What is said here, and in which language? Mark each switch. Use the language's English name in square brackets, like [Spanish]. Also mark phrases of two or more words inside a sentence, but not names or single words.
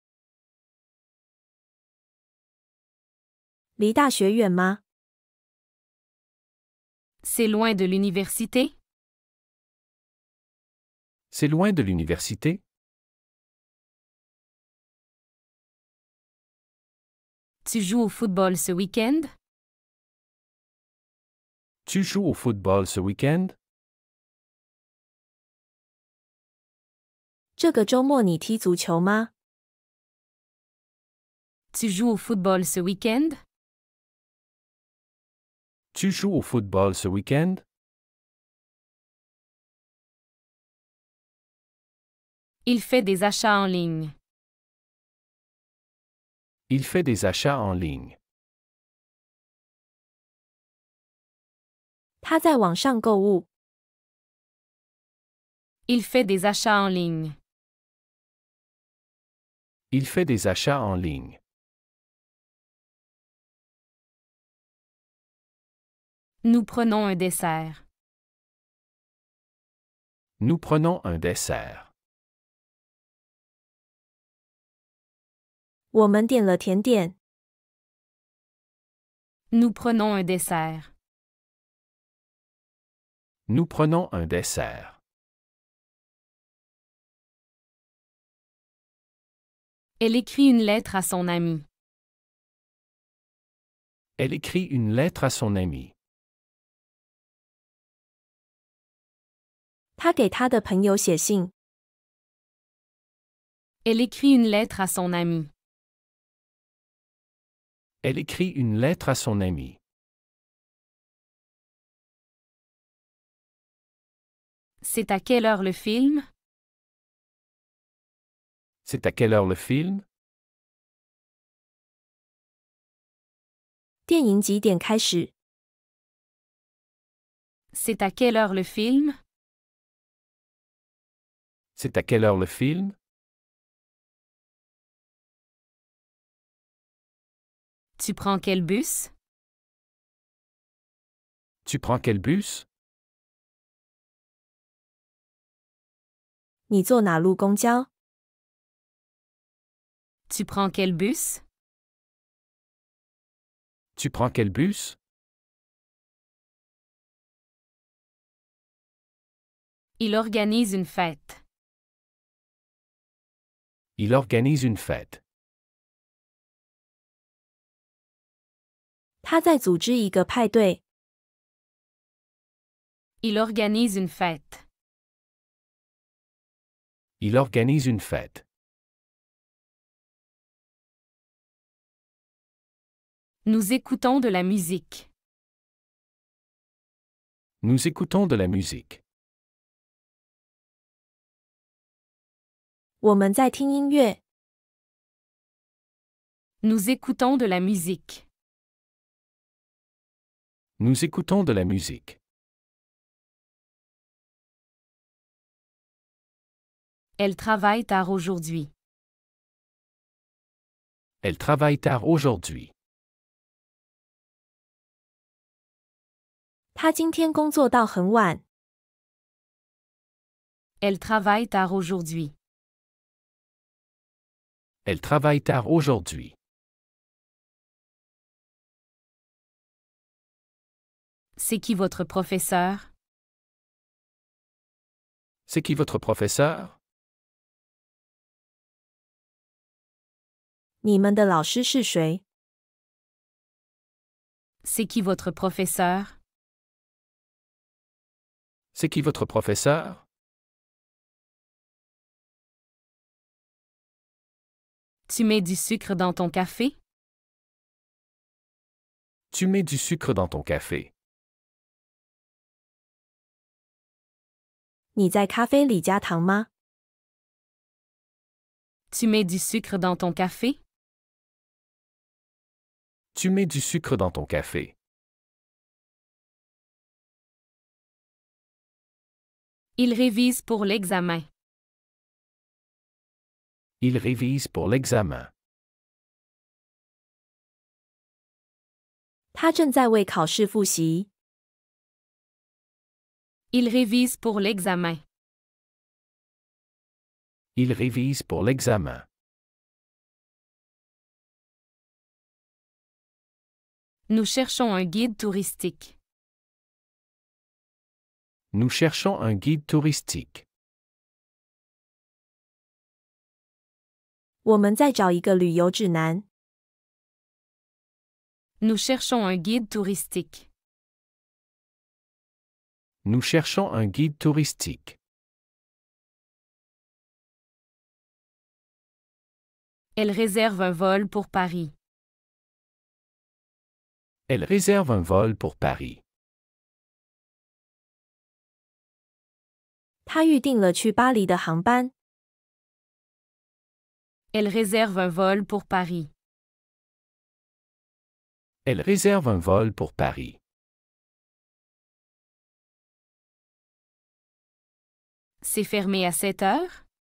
[Chinese] 离大学远吗？ [French] C'est loin de l'université? C'est loin de l'université? Tu joues au football ce week-end? Tu joues au football ce week-end? [Chinese] 这个周末你踢足球吗？ [French] Tu joues au football ce week-end? Tu joues au football ce week-end? Il fait des achats en ligne. Il fait des achats en ligne. [Chinese] 他在网上购物。 [French] Il fait des achats en ligne. Il fait des achats en ligne. Nous prenons un dessert. Nous prenons un dessert. [Chinese] 我们点了甜点。 [French] Nous prenons un dessert. Nous prenons un dessert. Elle écrit une lettre à son ami. Elle écrit une lettre à son ami. [Chinese] 他给他的朋友写信。 [French] Elle écrit une lettre à son ami. Elle écrit une lettre à son ami. C'est à quelle heure le film? C'est à quelle heure le film? [Chinese] 电影几点开始？ [French] C'est à quelle heure le film? C'est à quelle heure le film? Tu prends quel bus? Tu prends quel bus? [Chinese] 你坐哪路公交？ [French] Tu prends quel bus? Tu prends quel bus? Il organise une fête. Il organise une fête. [Chinese] 他在组织一个派对。 [French] Il organise une fête. Il organise une fête. Nous écoutons de la musique. Nous écoutons de la musique. [Chinese] 我们在听音乐。 [French] Nous écoutons de la musique. Nous écoutons de la musique. Elle travaille tard aujourd'hui. Elle travaille tard aujourd'hui. [Chinese] 他今天工作到很晚。 [French] Elle travaille tard aujourd'hui. Elle travaille tard aujourd'hui. C'est qui votre professeur? C'est qui votre professeur? [Chinese] 你们的老师是谁？ [French] C'est qui votre professeur? C'est qui votre professeur? Tu mets du sucre dans ton café? Tu mets du sucre dans ton café. [Chinese] 你在咖啡里加糖吗？ [French] Tu mets du sucre dans ton café? Tu mets du sucre dans ton café. Il révise pour l'examen. Il révise pour l'examen. [Chinese] 他正在为考试复习。 [French] Il révise pour l'examen. Il révise pour l'examen. Nous cherchons un guide touristique. Nous cherchons un guide touristique. [Chinese] 我们在找一个旅游指南。 [French] Nous cherchons un guide touristique. Nous cherchons un guide touristique. Elle réserve un vol pour Paris. Elle réserve un vol pour Paris. [Chinese] 他预订了去巴黎的航班。 [French] Elle réserve un vol pour Paris. Elle réserve un vol pour Paris. C'est fermé à 7 heures?